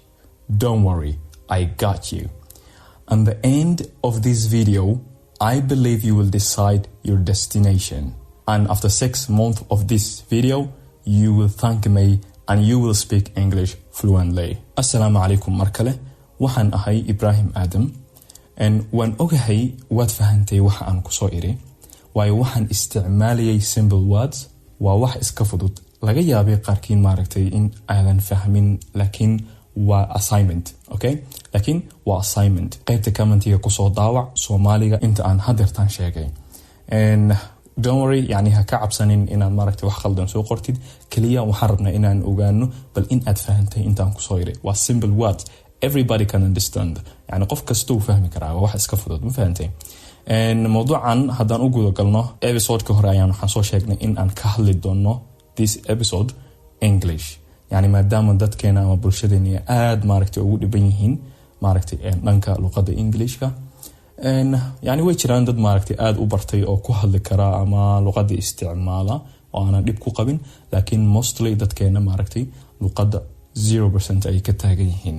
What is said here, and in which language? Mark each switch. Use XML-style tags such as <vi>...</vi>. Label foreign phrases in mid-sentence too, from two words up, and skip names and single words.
<en>Don't worry, I got you. At the end of this video, I believe you will decide your destination. And after 6 months of this video, you will thank me and you will speak English fluently.</en> <ar>السلام عليكم</ar> <so>markale. Waxaan ahay Ibrahim Adam. And waan ogahay waad fahantay waxa aan ku soo iri. Waayo waxaan isticmaaliyay</so> <en>simple words.</en> <so>Waa wax iska fudud. Laga yaabay qaarkiin maaragtay in aadan fahmin, laakiin waa</so> <en>assignment, okay?</en> <so>Laakiin waa assignment. Qaybta commentiga ku soo daawac Soomaaliga inta aan hadeertaan sheegay.</so> <en>And don't worry,</en> <so>yani ha ka cabsanin inaad maaragtay wax khaldan soo qortid. Kaliya waxaan rabnaa inaan ogaano bal in aad fahantay intaan ku soo iri. Waa</so> <en>simple words. Everybody can understand.</en> <so>Yani qof kasta uu fahmi karaa. Waa wax iska fudud, ma fahantay? And mawduucan haddaan u guda galno episode-ka hore ayaan waxaan soo sheegnay in aan ka hadli doono</so> <en>this episode English.</en> <so>يعني maadaama dadkeena ama bulshadeena aad maaragtay ugu dhiban yihiin maaragtay dhanka luqadda Englishka yani way jiraan dad maaragtay aad u bartay oo ku hadli kara ama luqadda isticmaala oo aan dib ku qabin, laakiin mostly dadkeena maaragtay luqadda 0% ay ka taagan yihiin.</so>